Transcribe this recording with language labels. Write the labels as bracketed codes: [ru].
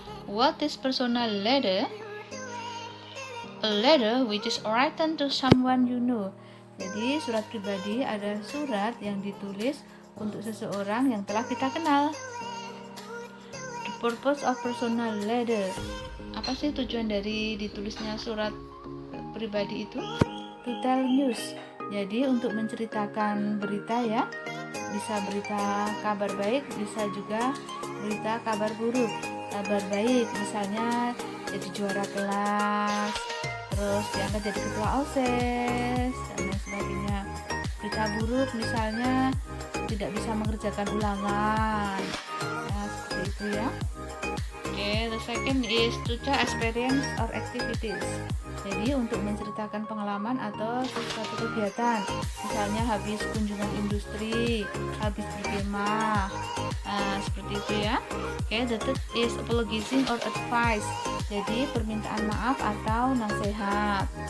[en] What is personal letter? A letter which is written to someone you know. [id] Jadi surat pribadi adalah surat yang ditulis untuk seseorang yang telah kita kenal. [en] The purpose of personal letter. [id] Apa sih tujuan dari ditulisnya surat pribadi itu? [en] To tell news. [id] Jadi untuk menceritakan berita ya. Bisa berita kabar baik, bisa juga berita kabar buruk. Kabar baik misalnya jadi juara kelas, terus diangkat jadi ketua OSIS dan lain sebagainya. Berita buruk misalnya tidak bisa mengerjakan ulangan. Nah, seperti itu ya. [en] The second is to tell experience or activities. [id] Jadi untuk menceritakan pengalaman atau sesuatu kegiatan, misalnya habis kunjungan industri, habis berkemah, seperti itu ya. [en] The third is apologizing or advice. [id] Jadi permintaan maaf atau nasihat.